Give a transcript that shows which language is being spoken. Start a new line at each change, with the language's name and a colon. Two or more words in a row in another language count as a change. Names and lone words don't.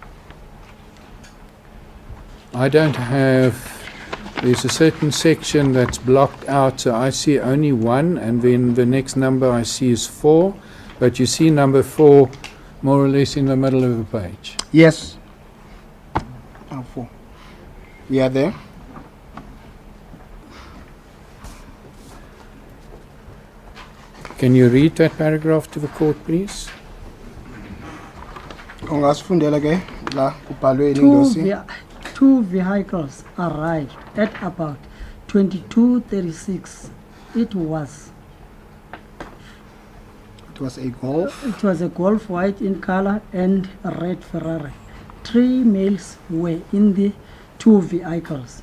English: I don't have, there's a certain section that's blocked out, so I see only 1, and then the next number I see is 4, but you see number 4 more or less in the middle of the page. Yes. 4. We are there. Can you read that paragraph to the court, please?
Zulu: Ungasifundela ke la kubhalwe indosi.
English: Two vehicles arrived at about 22:36. It was a Golf. It was a Golf white in color and a red Ferrari. 3 males were in the 2 vehicles.